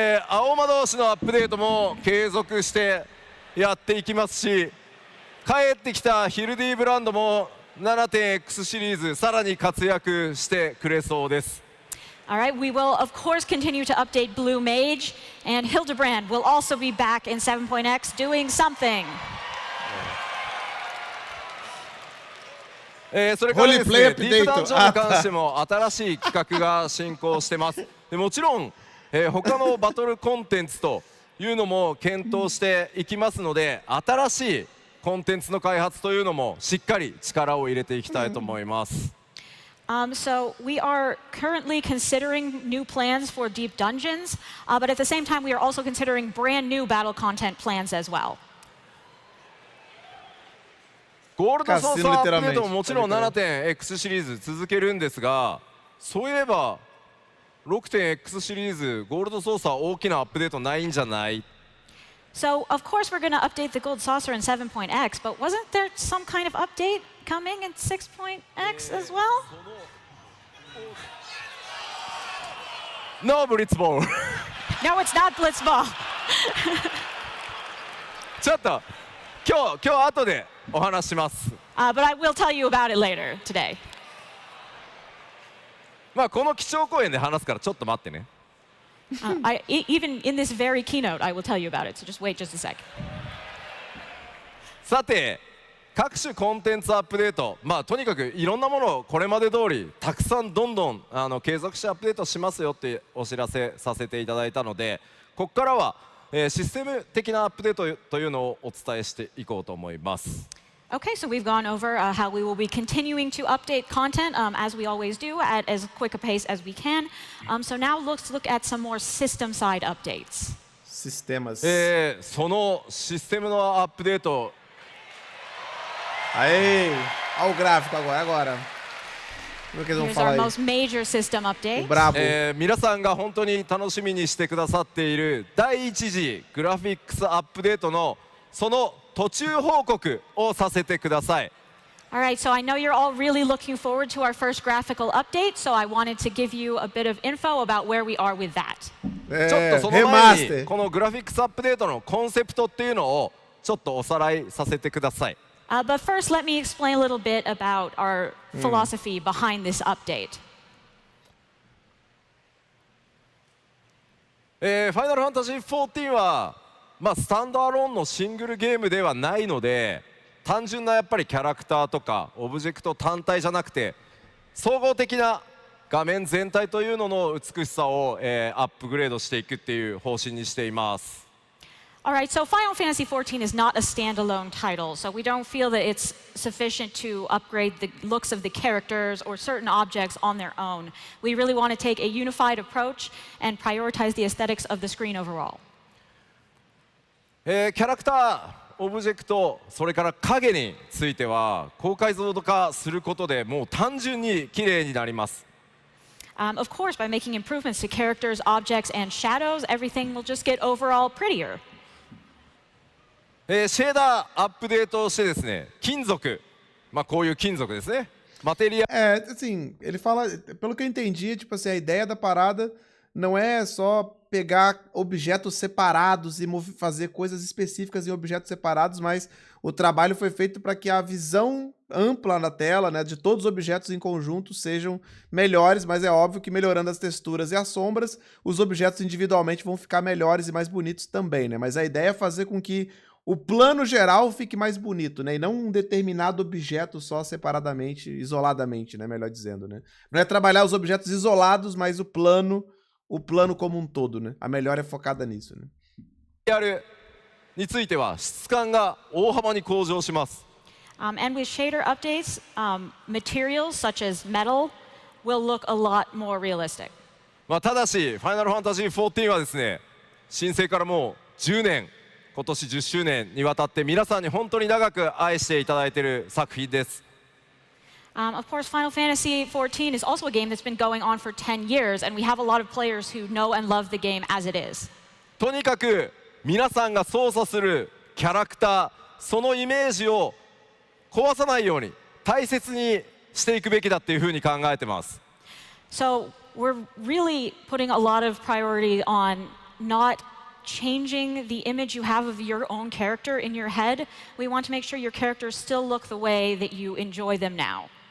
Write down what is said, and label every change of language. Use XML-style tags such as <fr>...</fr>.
<ja>青魔同士のアップデートも継続してやっていきますし、帰ってきたヒルディブランドも 7.X シリーズさらに活躍してくれそうです。</ja> <en>All right, we will of course continue to update Blue Mage, and Hildebrand will also be back in 7.X doing something.</en> <ja>それからですね、ディープダンジョンに関しても新しい企画が進行してます。でもちろん、他のバトルコンテンツというのも検討していきますので、新しいコンテンツの開発というのもしっかり力を入れていきたいと思います。</ja> <en>So we are currently considering new plans for Deep Dungeons, but at the same time we are also considering brand new battle content plans as well.</en> <ja>ゴールドソースアップデートももちろん 7.X シリーズ続けるんですが、そういえば 6.X シリーズゴールドソースは大きなアップデートないんじゃない？</ja> <en>So of course we're going to update the Gold Saucer in 7.X, but wasn't there some kind of update coming in 6.X as well? No Blitzball. No, it's not Blitzball.</en> <ja>ちょっと今日後でお話します。</ja> <en>But I will tell you about it later today.</en> <ja>まあこの基調講演で話すからちょっと待ってね。</ja> <en>Even in this very keynote, I will tell you about it. So just wait just a sec.</en> <ja>さて、各種コンテンツアップデート、まあとにかくいろんなものをこれまで通りたくさんどんどん継続してアップデートしますよってお知らせさせていただいたので、ここからはシステム的なアップデートというのをお伝えしていこうと思います。</ja> <en>Okay, so we've gone over how we will be continuing to update content as we always do at as quick a pace as we can. So now let's look at some more system side updates.</en> <pt>Sistemas.</pt> <ja>そのシステムのアップデート。</ja> <pt>Aê! Olha o gráfico agora.</pt> <en>Here's our most major system update.</en> <ja>皆さんが本当に楽しみにしてくださっている第一次グラフィックスアップデートのその途中報告をさせてください。</ja> <en>All right, so I know you're all really looking forward to our first graphical update, so I wanted to give you a bit of info about where we are with that.</en> <ja>ちょっとその前にこのグラフィックスアップデートのコンセプトっていうのをちょっとおさらいさせてください。</ja> <en>But first, let me explain a little bit about our philosophy behind this update.</en> <ja>ファイナルファンタジー14はまあスタンドアローンのシングルゲームではないので、単純なやっぱりキャラクターとかオブジェクト単体じゃなくて総合的な画面全体というのの美しさをアップグレードしていくっていう方針にしています。</ja> <en>All right, so Final Fantasy XIV is not a standalone title, so we don't feel that it's sufficient to upgrade the looks of the characters or certain objects on their own. We really want to take a unified approach and prioritize the aesthetics of the screen overall.</en> <ja>キャラクター、オブジェクト、それから影については高解像度化することでもう単純に綺麗になります。</ja> <en>Of course, by making improvements to characters, objects, and shadows, everything will just get overall prettier.</en> <ja>シェーダーアップデートをしてですね、金属、こういう金属ですね。</ja> <en>Material.</en> <pt>Assim, ele fala, pelo que eu entendi, tipo assim, a ideia da parada não é só pegar objetos separados e fazer coisas específicas em objetos separados, mas o trabalho foi feito para que a visão ampla na tela, né, de todos os objetos em conjunto sejam melhores, mas é óbvio que melhorando as texturas e as sombras, os objetos individualmente vão ficar melhores e mais bonitos também, né? Mas a ideia é fazer com que o plano geral fique mais bonito, né? E não um determinado objeto só separadamente, isoladamente, né? Melhor dizendo, né? Não é trabalhar os objetos isolados, mas o plano como um todo, né? A melhor é focada nisso, né?</pt> <ja>については質感が大幅に向上します。</ja> <en>And with shader updates, materials such as metal will look a lot more realistic.</en> <ja>ただし、ファイナルファンタジー14はですね、新生からもう10年、今年10周年にわたって皆さんに本当に長く愛していただいている作品です。</ja> <en>Of course, Final Fantasy XIV is also a game that's been going on for 10 years, and we have a lot of players who know and love the game as it is.</en> <ja>とにかく皆さんが操作するキャラクター、そのイメージを壊さないように大切にしていくべきだっていうふうに考えてます。</ja> <en>So we're really putting a lot of priority on not changing the image you have of your own character in your head. We want to make sure your characters still look the way that you enjoy them now.</en>